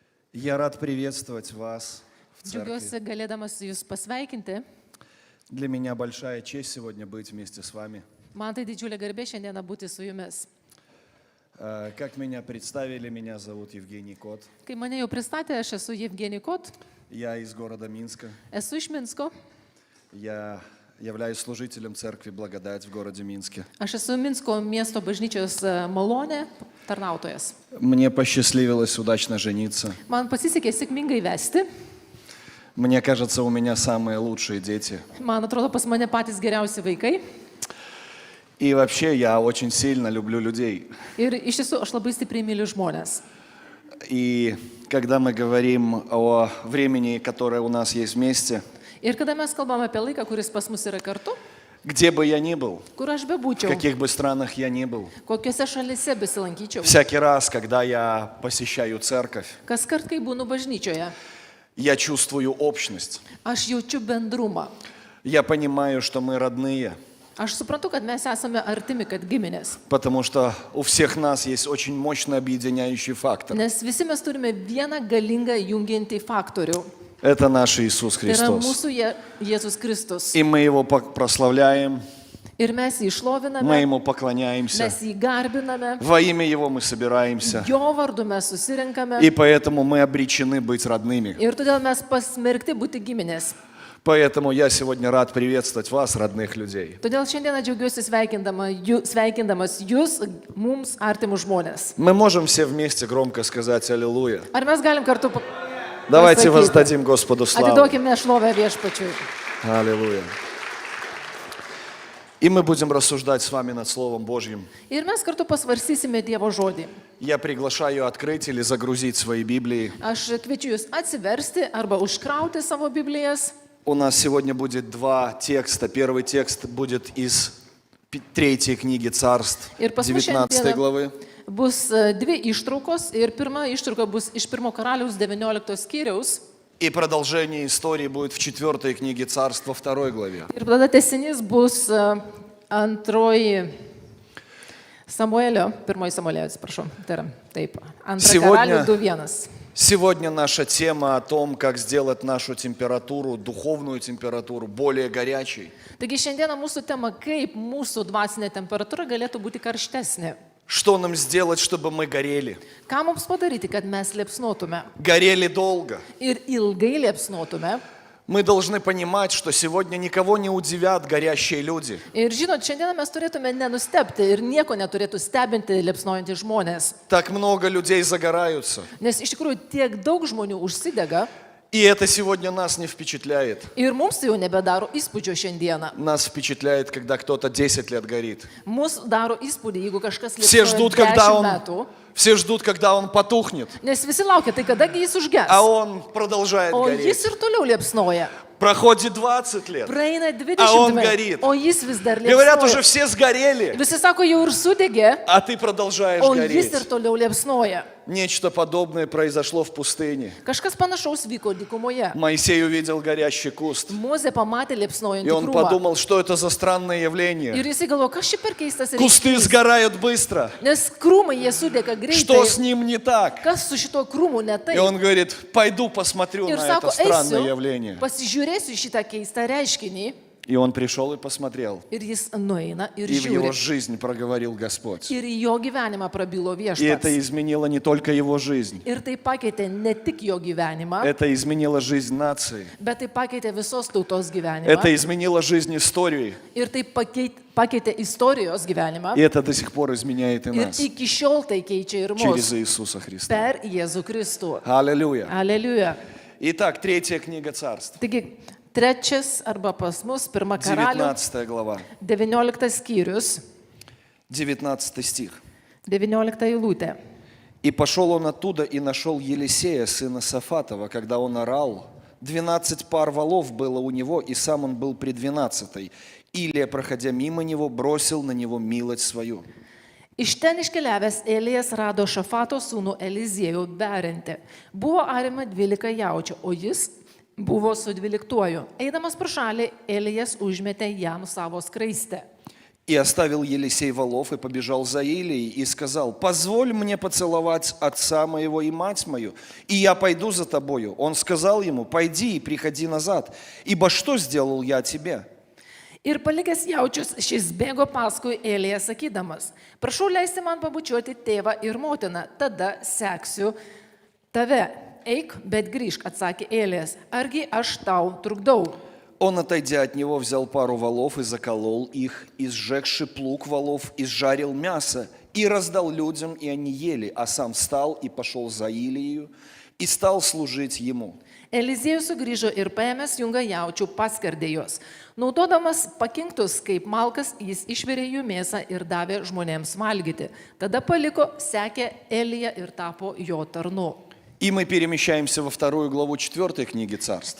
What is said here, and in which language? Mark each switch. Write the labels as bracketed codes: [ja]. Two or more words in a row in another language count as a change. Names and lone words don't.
[ru] Я рад приветствовать вас в [lt] Džiaugiuosi [ru] церкви. [lt] galėdamas Jūs pasveikinti. [ru] Для меня большая честь сегодня быть вместе с вами. [lt] Man tai didžiulė garbė šiandieną būti su Jumis. [ru] Как меня представили, меня зовут Евгений Кот. [lt] Kai mane jau pristatė, aš esu Jevgenij Kot, [ru] Я из города Минска. [lt] esu iš Minsko. [ru] Я являюсь служителем церкви «Благодать» в городе Минске. [lt] Aš esu Minsko miesto bažnyčios malonė tarnautojas. [ru] Мне посчастливилось удачно жениться. [lt] Man pasisekė sėkmingai vesti. [ru] Мне кажется, у меня самые лучшие дети. [lt] Man atrodo, pas mane patys geriausi vaikai. [ru] И вообще я очень сильно люблю людей. [lt] Ir iš tiesų, aš labai stipriai myliu žmonės. [ru] И когда мы говорим о времени, которое у нас есть вместе, [lt] Ir kada mes kalbame apie laiką, kuris pas mus yra kartu, [ru] где бы я ни был, [lt] kur aš [ru] в [lt] bebūčiau, [ru] каких бы странах я ни был, [lt] kokiuose šalise besilankyčiau, [ru] всякий раз, когда я посещаю церковь, [lt] kas kart, kai būnu bažnyčioje, [ru] я чувствую общность. [lt] aš jaučiu bendrumą. [ru] Я понимаю, что мы родные, [lt] Aš suprantu, kad mes esame artimi, kad giminės. [ru] потому что у всех нас есть очень мощный объединяющий фактор. [lt] Nes visi mes turime vieną galingą jungiantį faktorių. [ru] Это наш Иисус [lt] Tai yra [ru] Христос. [lt] mūsų Jėzus Kristus. [ru] И мы Его прославляем, [lt] Ir mes jį [ru] мы [lt] išloviname, [ru] Ему поклоняемся. [lt] mes jį garbiname, [ru] Во имя Его мы собираемся. [lt] jo vardu mes susirinkame. [ru] И поэтому мы обречены быть родными. [lt] Ir todėl mes pasmerkti būti giminės. [ru] Поэтому я сегодня рад приветствовать вас, родных людей. [lt] Todėl šiandieną džiaugiuosi sveikindamas jūs, mums artimus žmonės. [ru] Мы можем все вместе громко сказать «Аллилуйя». [lt] Ar mes galim kartu [ru] Давайте [lt] pasakyti? [ru] воздадим Господу славу. [lt] Atiduokime šlovę viešpačiui. [ru] Аллилуйя. И мы будем рассуждать с вами над Словом Божьим. [lt] Ir mes kartu pasvarsysime Dievo žodį. [ru] Я приглашаю открыть или загрузить свои Библии. [lt] Aš kviečiu jūs atsiversti arba užkrauti savo Biblijas. [ru] У нас сегодня будет два текста. Первый текст будет из 3 книги Царств, [lt] Ir pas mus 19 šiandieną [ru] главы. [lt] bus dvi ištraukos ir pirma ištrauka bus iš 1 karaliaus 19 skyriaus. [ru] И продолжение истории будет в 4 книге Царства, 2 главе. [lt] Ir tada tęsinys bus antroji Samuelio, pirmoji Samuelio, atsiprašau. Tai yra, taip. Antra karalių 2:1. [ru] Сегодня наша тема о том, как сделать нашу температуру, духовную температуру, более горячей. [lt] Taigi šiandieną mūsų tema, kaip mūsų dvasinė temperatūra galėtų būti karštesnė. [ru] Что нам сделать, чтобы мы горели? [lt] Ką mums padaryti, kad mes liepsnotume [ru] Горели долго. [lt] ir ilgai liepsnotume. [ru] Мы должны понимать, что сегодня никого не удивят горящие люди. [lt] Ir žinot, šiandieną mes turėtume nenustebti ir nieko neturėtų stebinti liepsnojantys žmonės. [ru] Так много людей загораются. [lt] Nes iš tikrųjų tiek daug žmonių užsidega [ru] И это сегодня нас не впечатляет. [lt] ir mums tai jau nebedaro įspūdžio šiandieną. [ru] Нас впечатляет, когда кто-то 10 лет горит. [lt] Mūsų daro įspūdį, jeigu kažkas [ru] Все [lt] liepsnoja [ru] ждут, [lt] 10 [ru] когда он потухнет, [lt] metų. Nes visi laukia, tai kadagi jis užges. [ru] а он продолжает [lt] O [ru] гореть. [lt] jis ir toliau liepsnoja. [ru] Проходит 20 лет. [lt] Praeina 20 [ru] А он [lt] metų, [ru] горит. [lt] o jis vis dar [ru] Говорят, уже [lt] liepsnoja. [ru] все сгорели, [lt] Visi sako, jau ir sudegė, [ru] а ты продолжаешь [lt] o jis [ru] гореть. [lt] ir toliau liepsnoja. [ru] Нечто подобное произошло в пустыне. [lt] Kažkas panašaus vyko dykumoje. [ru] Моисей увидел горящий куст, [lt] Mozė pamatė [ru] и [lt] liepsnojantį [ru] он [lt] krūmą. [ru] подумал, что это за странное [lt] Ir [ru] явление. [lt] jis galvoja, kas čia per keistas [ru] Кусты [lt] reiškinys. [ru] сгорают быстро. [lt] Nes krūmai jie sudega [ru] Что [lt] greitai. [ru] с ним не так? [lt] Kas su šito krūmu ne [ru] И [lt] taip? [ru] он говорит, пойду посмотрю [lt] Ir [ru] на [lt] sako, [ru] это странное [lt] eisiu, [ru] явление. [lt] pasižiūrėsiu šitą keistą reiškinį. [ru] И он пришел и посмотрел. [lt] Ir jis nueina ir [ru] И в его [lt] žiūri. [ru] жизнь проговорил Господь. [lt] Ir į jo gyvenimą prabilo [ru] И это [lt] viešpats. [ru] изменило не только его жизнь. [lt] Ir tai pakeitė ne tik jo gyvenimą, [ru] Это изменило жизнь нации. [lt] bet tai pakeitė visos tautos gyvenimą. [ru] Это изменило жизнь истории. [lt] Ir tai pakeitė istorijos gyvenimą. [ru] И это до сих пор изменяет и [lt] Ir [ru] нас. [lt] iki šiol tai keičia ir [ru] Через [lt] mus. [ru] Иисуса Христа. [lt] Per Jėzų Kristų. [ru] Аллилуйя. [lt] Aleliuja. [ru] Итак, 3 книга Царств. [lt] Taigi, trečias arba pas mus, pirma karalių, [ru] 19 глава. [lt] 19 skyrius, [ru] 19 стих. [lt] 19 eilutė. [ru] «И пошел он оттуда и нашел Елисея, сына Сафатова, когда он орал. 12 пар волов было у него, и сам он был при 12. Илия, проходя мимо него, бросил на него милость свою». [lt] Iš ten iškeliavęs Elijas rado Šafato sūnų Eliziejų berinti. Buvo arima 12 jaučių, o jis buvo su 12. Eidamas pro šalį, Elijas užmetė jam savo skraistę. [ru] И оставил Елисей волов и побежал за Илией и сказал: «Позволь мне поцеловать отца моего и мать мою, и я пойду за тобою». Он сказал ему: «Пойди и приходи назад, ибо что сделал я тебе?» [lt] Ir palikęs jaučius, šis bėgo paskui Eliją sakydamas: prašau leisti man pabučiuoti tėvą ir motiną, tada seksiu tave. Eik, bet grįžk, atsakė Elijas, argi aš tau trukdau. [ru] Он, отойдя от него, взял пару волов и заколол их, и, сжегши плуг волов, изжарил мясо, и раздал людям, и они ели, а сам встал и пошел за Илию, и стал служить ему. [lt] Eliziejus sugrįžo ir paėmęs jungą jaučių paskerdė juos. Naudodamas pakinktus kaip malkas, jis išvirė jų mėsą ir davė žmonėms valgyti. Tada paliko, sekė Eliją ir tapo jo tarnu. [ru] И мы перемещаемся во 2 главу 4 книги Царств.